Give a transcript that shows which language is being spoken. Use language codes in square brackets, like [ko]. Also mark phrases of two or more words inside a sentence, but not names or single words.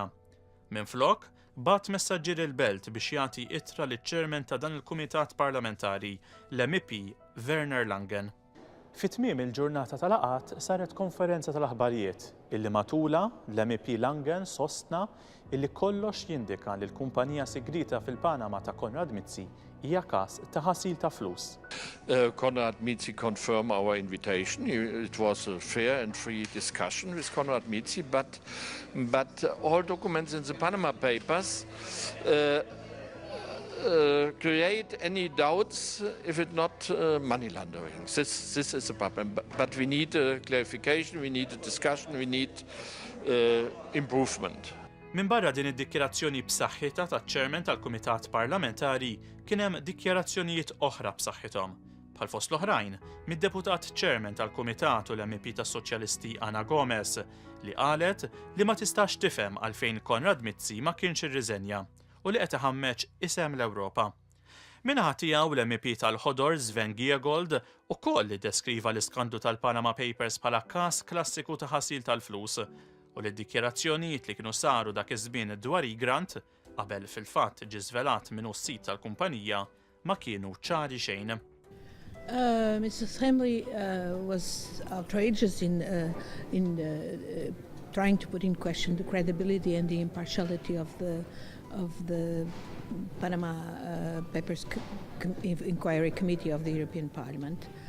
[mt] Minflok, bat messaġġier il-Belt biex jagħti ittra liċ-Chairman ta' dan il-Kumitat Parlamentari, l-MEP Werner Langen. Fit-tmiem il-ġurnata tal-laqgħat saret konferenza tal-aħbarijiet illi matula l-MEP Langen sostna illi kollox jindika li l-kumpanija sigrita fil-Panama ta' Konrad Mizzi hija każ ta' ħasil ta' flus. [en] Konrad Mizzi confirmed our invitation. It was a fair and free discussion with Konrad Mizzi, but all documents in the Panama Papers create any doubts if it's not money laundering. This is a problem. But we need a clarification, we need a discussion, we need improvement. [mt] Min barra din id-dikjarazzjoni b'saħħitha taċ-Chairman tal-Kumitat Parlamentari kien hemm dikjarazzjonijiet oħra b'saħħithom. Bħal fost l-oħrajn, mid-deputat Chairman tal-Kumitat u l-MEP tas-Soċjalisti Ana Gomez li qalet li ma tistax tifhem għalfejn Konrad Mizzi ma kienx irriżenja u li qed iħammeġ isem l-Ewropa. Minnaħa tiegħu l-MEP tal-Ħodor Sven Giegold ukoll li deskriva l-iskandlu tal-Panama Papers bħala każ klassiku ta' ħasil tal-flus u li d-dikjarazzjonijiet li kienu saru dak iż-żmien dwar Grant qabel fil-fatt ġie żvelat minnu s-sit tal-kumpanija ma kienu ċari xejn. [en] Mr. Henry was outrageous in trying to put in question the credibility and the impartiality of the Panama Papers Inquiry Committee of the European Parliament.